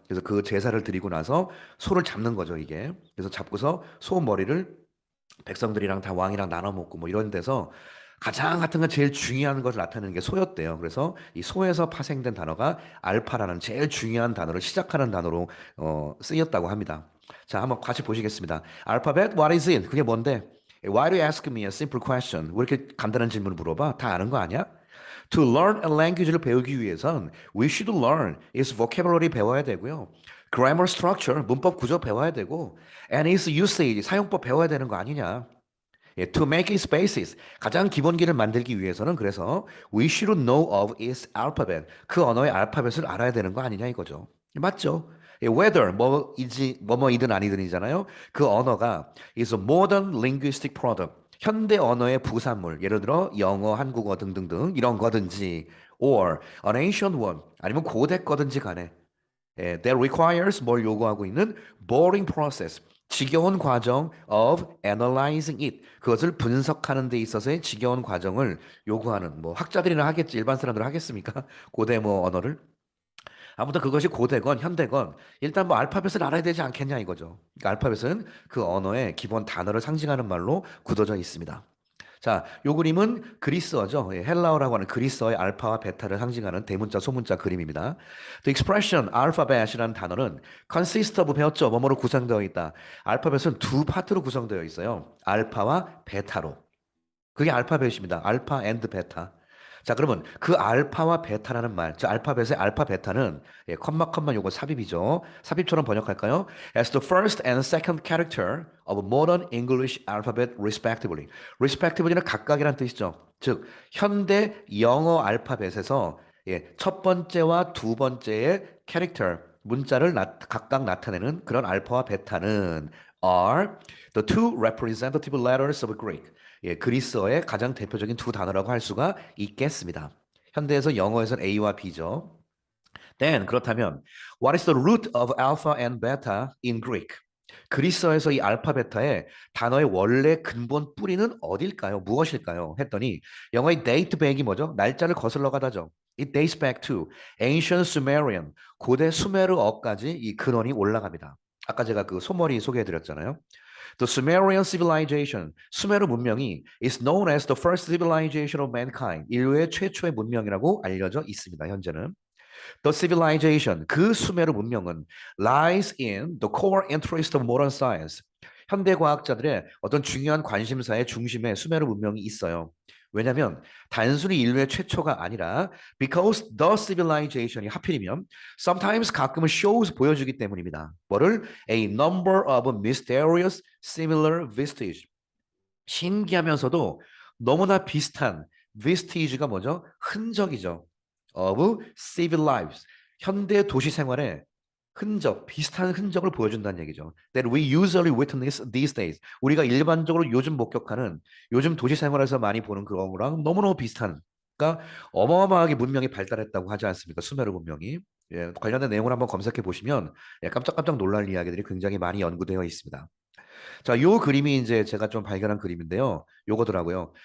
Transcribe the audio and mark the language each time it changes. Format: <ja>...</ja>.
<ko>그래서 그 제사를 드리고 나서 소를 잡는 거죠, 이게. 그래서 잡고서 소 머리를 백성들이랑 다 왕이랑 나눠 먹고 뭐 이런 데서 가장 같은 건 제일 중요한 것을 나타내는 게 소였대요. 그래서 이 소에서 파생된 단어가 알파라는 제일 중요한 단어를 시작하는 단어로 쓰였다고 합니다. 자, 한번 같이 보시겠습니다. 알파벳,</ko> <en>what is it?</en> <ko>그게 뭔데?</ko> <en>Why do you ask me a simple question?</en> <ko>왜 이렇게 간단한 질문을 물어봐? 다 아는 거 아니야?</ko> <en>To learn a language를</en> <ko>배우기 위해선</ko> <en>we should learn its vocabulary</en> <ko>배워야 되고요.</ko> <en>grammar structure,</en> <ko>문법 구조 배워야 되고</ko> <en>and its usage,</en> <ko>사용법 배워야 되는 거 아니냐. 예,</ko> <en>to make its basis,</en> <ko>가장 기본기를 만들기 위해서는 그래서</ko> <en>we should know of its alphabet,</en> <ko>그 언어의 알파벳을 알아야 되는 거 아니냐 이거죠. 맞죠? 예, whether 뭐이지 뭐뭐이든 아니든이잖아요. 그 언어가</ko> <en>is a modern linguistic product,</en> <ko>현대 언어의 부산물, 예를 들어 영어, 한국어 등등등 이런 거든지,</ko> <en>or an ancient one,</en> <ko>아니면 고대 거든지 간에 예,</ko> <en>that requires</en> <ko>뭘 요구하고 있는</ko> <en>boring process,</en> <ko>지겨운 과정</ko> <en>of analyzing it,</en> <ko>그것을 분석하는 데 있어서의 지겨운 과정을 요구하는 뭐 학자들이나 하겠지 일반 사람들 하겠습니까? 고대 뭐 언어를 아무튼 그것이 고대건 현대건 일단 뭐 알파벳을 알아야 되지 않겠냐 이거죠. 그러니까 알파벳은 그 언어의 기본 단어를 상징하는 말로 굳어져 있습니다. 자, 요 그림은 그리스어죠. 예, 헬라어라고 하는 그리스어의 알파와 베타를 상징하는 대문자, 소문자 그림입니다.</ko> <en>The expression alphabet이라는</en> <ko>단어는</ko> <en>consist of</en> <ko>배웠죠. 뭐뭐로 구성되어 있다. 알파벳은 두 파트로 구성되어 있어요. 알파와 베타로. 그게 알파벳입니다. 알파 앤드 베타. 자, 그러면 그 알파와 베타라는 말, 저 알파벳의 알파 베타는 예, 컴마 요거 삽입이죠. 삽입처럼 번역할까요?</ko> <en>As the first and second character of modern English alphabet respectively.</en> <ko>respectively는 각각이란 뜻이죠. 즉 현대 영어 알파벳에서 예, 첫 번째와 두 번째의 character 문자를 각각 나타내는 그런 알파와 베타는</ko> <en>are the two representative letters of Greek.</en> <ko>예, 그리스어의 가장 대표적인 두 단어라고 할 수가 있겠습니다. 현대에서 영어에서는 A와 B죠.</ko> <en>Then</en> <ko>그렇다면</ko> <en>what is the root of alpha and beta in Greek?</en> <ko>그리스어에서 이 알파 베타의 단어의 원래 근본 뿌리는 어딜까요? 무엇일까요? 했더니 영어의 date back이 뭐죠? 날짜를 거슬러 가다죠.</ko> <en>It dates back to ancient Sumerian,</en> <ko>고대 수메르어까지 이 근원이 올라갑니다. 아까 제가 그 소머리 소개해 드렸잖아요.</ko> <en>The Sumerian civilization,</en> <ko>수메르 문명이</ko> <en>is known as the first civilization of mankind,</en> <ko>인류의 최초의 문명이라고 알려져 있습니다. 현재는.</ko> <en>The civilization,</en> <ko>그 수메르 문명은</ko> <en>lies in the core interest of modern science.</en> <ko>현대 과학자들의 어떤 중요한 관심사의 중심에 수메르 문명이 있어요. 왜냐하면 단순히 인류의 최초가 아니라</ko> <en>because the civilization</en> <ko>이 하필이면 sometimes 가끔은 shows 보여주기 때문입니다. 뭐를?</ko> <en>A number of mysterious similar vestige.</en> <ko>신기하면서도 너무나 비슷한 vestige가 뭐죠? 흔적이죠.</ko> <en>of civil lives.</en> <ko>현대 도시 생활의 흔적, 비슷한 흔적을 보여준다는 얘기죠.</ko> <en>That we usually witness these days.</en> <ko>우리가 일반적으로 요즘 목격하는, 요즘 도시 생활에서 많이 보는 그런 거랑 너무너무 비슷한, 그러니까 어마어마하게 문명이 발달했다고 하지 않습니까? 수메르 문명이. 예, 관련된 내용을 한번 검색해 보시면 예, 깜짝깜짝 놀랄 이야기들이 굉장히 많이 연구되어 있습니다. 자, 요 그림이 이제 제가 좀 발견한 그림인데요. 요거더라고요.</ko>